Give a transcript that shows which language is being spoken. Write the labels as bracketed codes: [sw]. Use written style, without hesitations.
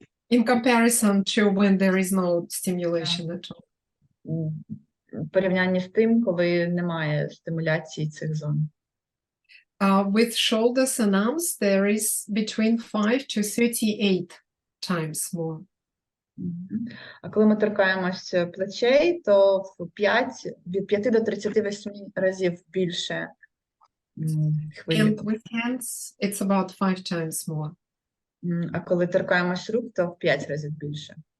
[en] In comparison to when there is no stimulation at all. [uk] В порівнянні з тим, коли немає стимуляції цих зон. [en] With shoulders and arms, there is between 5 to 38 times more. [uk] А коли ми торкаємось плечей, то від 5 до 38 разів більше хвилі. [en] And with hands, it's about 5 times more. [uk] А коли торкаємось рук, то в 5 разів більше.